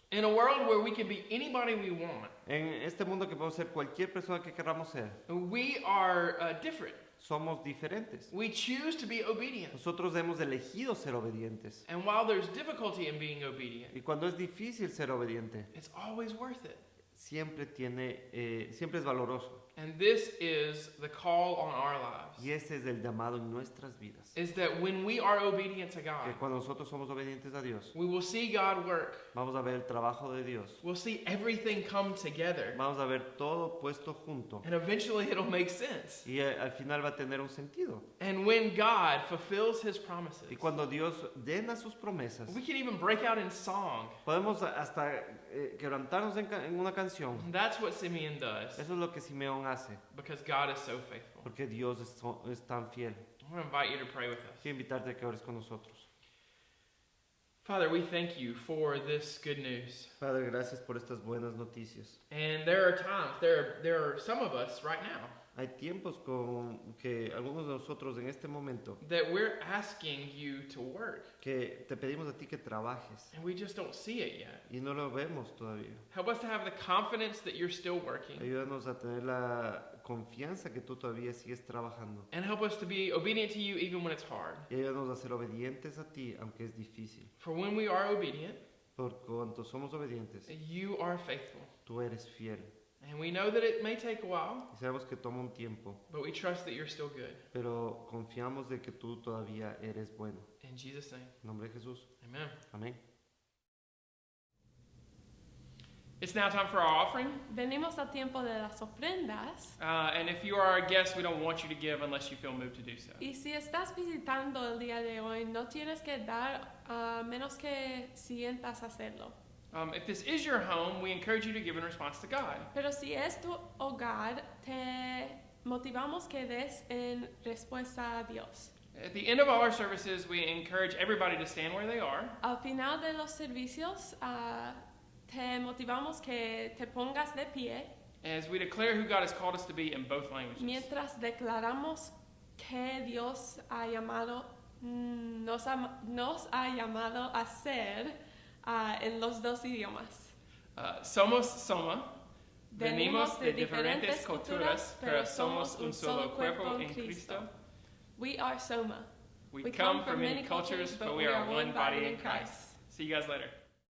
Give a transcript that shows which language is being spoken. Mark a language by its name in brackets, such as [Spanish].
[English] In a world where we can be anybody we want, [Spanish] En este mundo que podemos ser cualquier persona que queramos ser, [English] we are different. [Spanish] somos diferentes. [English] We choose to be obedient. [Spanish] Nosotros hemos elegido ser obedientes. [English] And while there's difficulty in being obedient, [Spanish] Y cuando es difícil ser obediente, [English] it's always worth it. [Spanish] siempre es valoroso. [English] And this is the call on our lives. [Spanish] Y ese es el llamado en nuestras vidas. [English] Is that when we are obedient to [Spanish] Que [English] God, [Spanish] cuando nosotros somos obedientes a Dios, [English] we will see God work. [Spanish] vamos a ver el trabajo de Dios. [English] We'll see everything come together. [Spanish] Vamos a ver todo puesto junto. [English] And eventually it'll make sense. [Spanish] Y al final va a tener un sentido. [English] And when God fulfills His promises, [Spanish] Y cuando Dios llena sus promesas, [English] we can even break out in song. [Spanish] podemos hasta quebrantarnos en una canción. [English] That's what Simeon does, [Spanish] Eso es lo que Simeón hace. [English] because God is so faithful. [Spanish] Porque Dios es tan fiel. [English] I want to invite you to pray with us. [Spanish] Quiero invitarte a que ores con nosotros. [English] Father, we thank you for this good news. [Spanish] Padre, gracias por estas buenas noticias. [English] And there are times, there are some of us right now [Spanish] Hay tiempos con que algunos de nosotros en este momento [English] that we're asking you to work, [Spanish] que te pedimos a ti que trabajes [English] and we just don't see it yet. [Spanish] y no lo vemos todavía. [English] Help us to have the confidence that you're still working, [Spanish] Ayúdanos a tener la confianza que tú todavía sigues trabajando. [English] and help us to be obedient to you even when it's hard. [Spanish] Y ayúdanos a ser obedientes a ti aunque es difícil. [English] For when we are obedient, [Spanish] Por cuanto somos obedientes, [English] you are faithful. [Spanish] tú eres fiel. [English] And we know that it may take a while, [Spanish] Y sabemos que toma un tiempo, [English] but we trust that you're still good. [Spanish] pero confiamos de que tú todavía eres bueno. [English] In Jesus' name, [Spanish] En nombre de Jesús. [English] amen. [Spanish] Amén. [English] It's now time for our offering. [Spanish] Venimos al tiempo de las ofrendas. [English] And if you are a guest, we don't want you to give unless you feel moved to do so. [Spanish] Y si estás visitando el día de hoy, no tienes que dar a menos que sientas hacerlo. [English] If this is your home, we encourage you to give in response to God. [Spanish] Pero si es tu hogar, te motivamos que des en respuesta a Dios. [English] At the end of all our services, we encourage everybody to stand where they are. [Spanish] Al final de los servicios, te motivamos que te pongas de pie [English] As we declare who God has called us to be in both languages. [Spanish] mientras declaramos que Dios ha llamado, nos ha llamado a ser en los dos idiomas. Somos Soma. Venimos de diferentes culturas, pero somos un solo cuerpo en Cristo. [English] We are Soma. We come from many cultures, but we are one body in Christ. See you guys later.